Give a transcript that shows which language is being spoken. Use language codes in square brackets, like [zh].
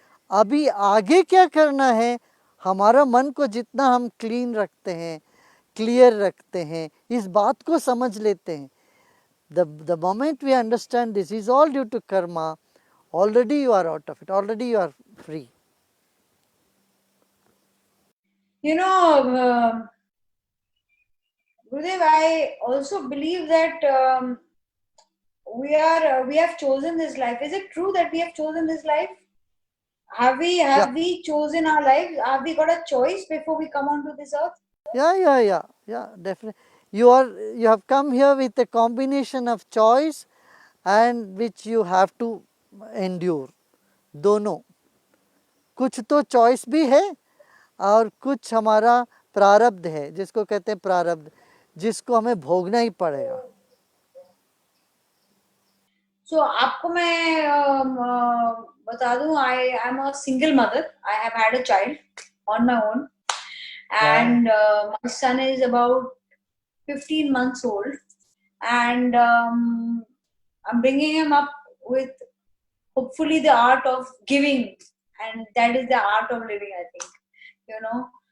[hi] अभी आगे क्या करना है, हमारा मन को जितना हम क्लीन रखते हैं, क्लियर रखते हैं, इस बात को समझ लेते हैं, [en] the moment we understand this is all due to karma, already you are out of it, already you are free. You know, Gurudev, I also believe that we have chosen this life. Is it true that we have chosen this life? Yeah, Have we chosen our lives? Have we got a choice before we come onto this earth? yeah, definitely. You have come here with a combination of choice and which you have to endure. [hi] दोनों, कुछ तो choice भी है और कुछ हमारा प्रारब्ध है, जिसको कहते हैं प्रारब्ध, जिसको हमें भोगना ही पड़ेगा. [en] So [hi] आपको मैं बता दूं, [en] I am a single mother. I have had a child on my own, Wow. and my son is about 15 months old, and I'm bringing him up with hopefully the art of giving, and that is the art of living, I think, you know.